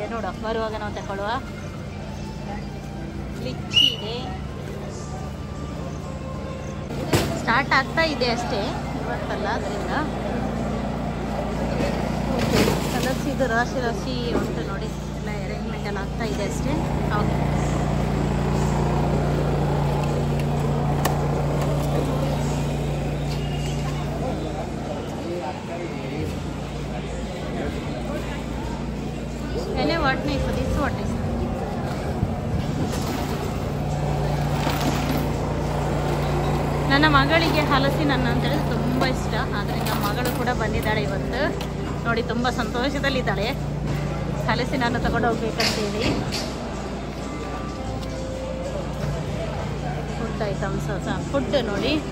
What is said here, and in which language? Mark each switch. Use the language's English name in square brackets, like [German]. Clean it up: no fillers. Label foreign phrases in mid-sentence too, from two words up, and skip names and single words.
[Kannada] ನೋಡುವ, ಬರುವಾಗ ನಾವು ತಗೊಳ್ಳುವ. ಲಿಚ್ಚಿ ಇದೆ. ಸ್ಟಾರ್ಟ್ ಆಗ್ತಾ ಇದೆ ಅಷ್ಟೇ, ಇವತ್ತಲ್ಲ. ಅದರಿಂದ ಹಲಸಿದು ರಾಶಿ ರಾಶಿ ಉಂಟು ನೋಡಿ. ಎಲ್ಲ ಅರೇಂಜ್ಮೆಂಟ್ ಎಲ್ಲ ಆಗ್ತಾ ಇದೆ ಅಷ್ಟೇ. ಓಕೆ, पहले वाट नहीं खुद इस वाट नहीं. ನನ್ನ ಮಗಳಿಗೆ ಹಲಸಿನ ಹಣ್ಣು ಅಂತ ಹೇಳಿದ್ರೆ ತುಂಬ ಇಷ್ಟ. ಆದ್ದರಿಂದ ಮಗಳು ಕೂಡ ಬಂದಿದ್ದಾಳೆ ಇವತ್ತು ನೋಡಿ. ತುಂಬ ಸಂತೋಷದಲ್ಲಿದ್ದಾಳೆ. ಹಲಸಿನ ಹಣ್ಣು ತಗೊಂಡು ಹೋಗ್ಬೇಕಂತೇಳಿ. [English] food items, [Kannada] ಫುಡ್ ನೋಡಿ.